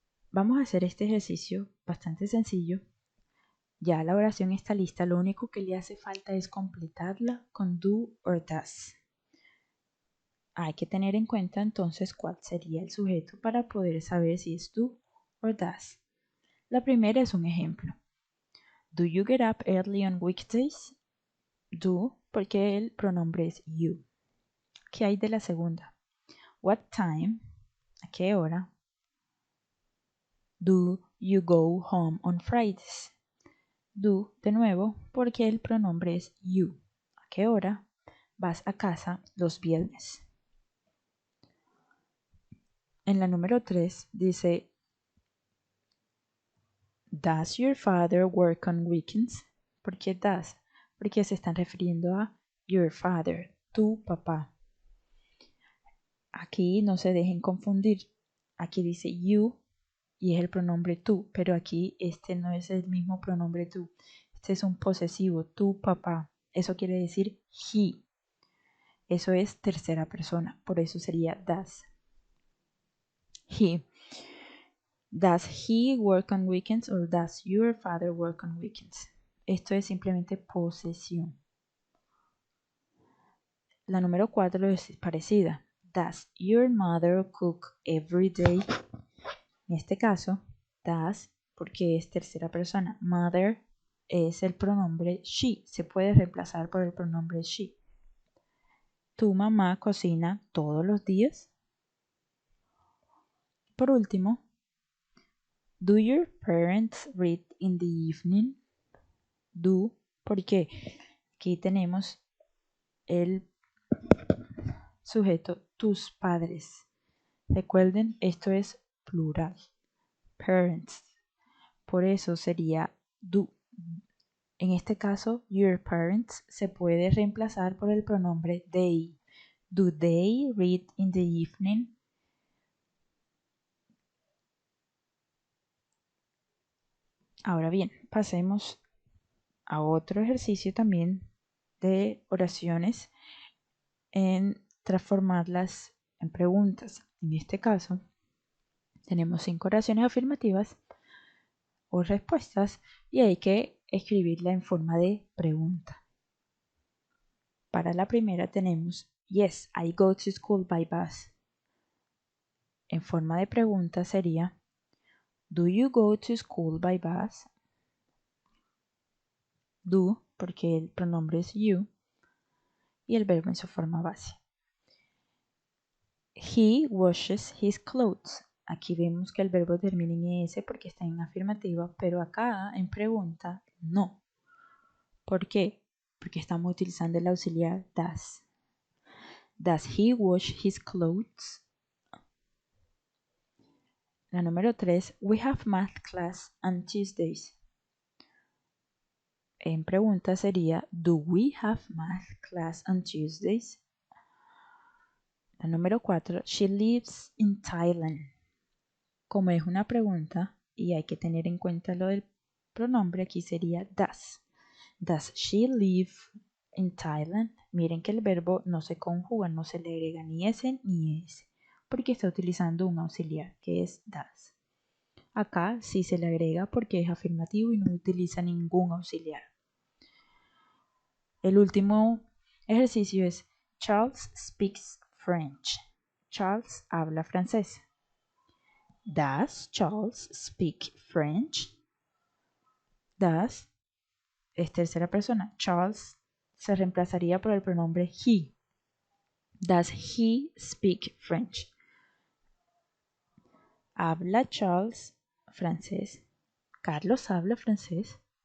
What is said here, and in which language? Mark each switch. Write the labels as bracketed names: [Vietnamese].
[Spanish] Vamos a hacer este ejercicio bastante sencillo. Ya la oración está lista, lo único que le hace falta es completarla con do or does. Hay que tener en cuenta entonces cuál sería el sujeto para poder saber si es do or does. La primera es un ejemplo. [English] Do you get up early on weekdays? [Spanish] Do, porque el pronombre es you. ¿Qué hay de la segunda? [English] What time? [Spanish] ¿A qué hora? [English] Do you go home on Fridays? [Spanish] Do, de nuevo, porque el pronombre es you. ¿A qué hora vas a casa los viernes? En la número 3 dice, [English] Does your father work on weekends? [Spanish] ¿Por qué does? Porque se están refiriendo a your father, tu papá. Aquí no se dejen confundir. Aquí dice you y es el pronombre tú, pero aquí este no es el mismo pronombre tú. Este es un posesivo, tu papá. Eso quiere decir he. Eso es tercera persona, por eso sería does. [English] He. Does he work on weekends or does your father work on weekends? [Spanish] Esto es simplemente posesión. La número 4 es parecida. [English] Does your mother cook every day? [Spanish] En este caso, [English] does [Spanish] porque es tercera persona. Mother es el pronombre she, se puede reemplazar por el pronombre she. ¿Tu mamá cocina todos los días? Por último, [English] do your parents read in the evening? [Spanish] Do, porque aquí tenemos el sujeto tus padres. Recuerden, esto es plural. Parents. Por eso sería do. En este caso, your parents se puede reemplazar por el pronombre they. [English] Do they read in the evening? [Spanish] Ahora bien, pasemos a otro ejercicio también de oraciones en transformarlas en preguntas. En este caso, tenemos 5 oraciones afirmativas o respuestas y hay que escribirla en forma de pregunta. Para la primera tenemos [English] yes, I go to school by bus. [Spanish] En forma de pregunta sería [English] do you go to school by bus? [Spanish] Do, porque el pronombre es you y el verbo en su forma base. [English] He washes his clothes. [Spanish] Aquí vemos que el verbo termina en es porque está en afirmativa, pero acá en pregunta no. ¿Por qué? Porque estamos utilizando el auxiliar does. [English] Does he wash his clothes? [Spanish] La número 3, [English] we have math class on Tuesdays. [Spanish] En pregunta sería, [English] do we have math class on Tuesdays? [Spanish] La número 4, [English] she lives in Thailand. [Spanish] Como es una pregunta y hay que tener en cuenta lo del pronombre, aquí sería does. [English] Does she live in Thailand? [Spanish] Miren que el verbo no se conjuga, no se le agrega ni s ni es, porque está utilizando un auxiliar que es does. Acá sí se le agrega porque es afirmativo y no utiliza ningún auxiliar. El último ejercicio es [English] Charles speaks French. [Spanish] Charles habla francés. [English] Does Charles speak French? [Spanish] Does es tercera persona. Charles se reemplazaría por el pronombre he. [English] Does he speak French? [Spanish] ¿Habla Charles francés? ¿Carlos habla francés?